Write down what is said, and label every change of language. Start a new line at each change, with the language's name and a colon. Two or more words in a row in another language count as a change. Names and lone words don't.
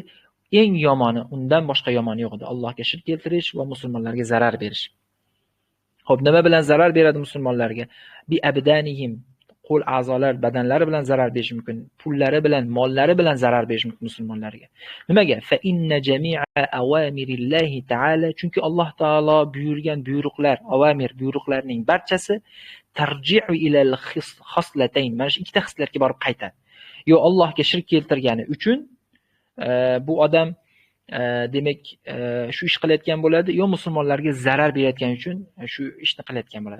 Uzbek: Eng yomoni, undan boshqa yomoni yo'q edi. Allohga shirk keltirish va musulmonlarga zarar berish. Xo'p, nima bilan zarar beradi musulmonlarga?
Arabic: بأبدانهم,
Uzbek: qo'l a'zolar, badanlari bilan zarar berish mumkin, pullari bilan, mollari bilan zarar berish mumkin musulmonlarga. Nimaga?
Arabic: فإن جميع أوامر الله تعالى,
Uzbek: chunki Alloh taolo buyurgan buyruqlar, avamir buyruqlarning barchasi
Arabic: ترجع إلى الخصلتين,
Uzbek: mana shu ikkita xislatga borib qaytadi. Yo Allohga shirk keltirgani uchun bu odam demak shu ish qilayotgan bo'ladi, yo musulmonlarga zarar berayotgani uchun shu ishni qilayotgan bo'ladi.